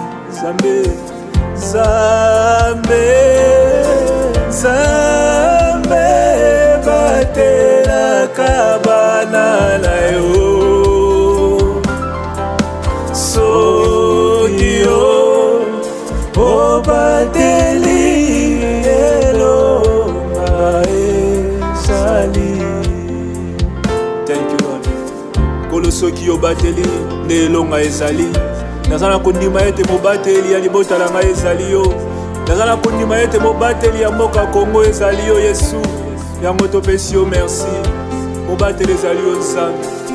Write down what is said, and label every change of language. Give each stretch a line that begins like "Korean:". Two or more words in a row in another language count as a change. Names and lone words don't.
Lingala: Nzambe, Nzambe, Nzambe, batelaka bana na yo. Soki yo obateli elonga ezali.
English: Thank you, Lord.
Lingala: Kolo, soki obateli nde elonga ezali. Naza na kondima ete mobateli ya libota na ngai ezali yo. Naza na kondima ete mobateli ya mboka Kongo ezali yo, Yesu. Yango topesi yo merci. Mobateli ezali yo, Nzambe.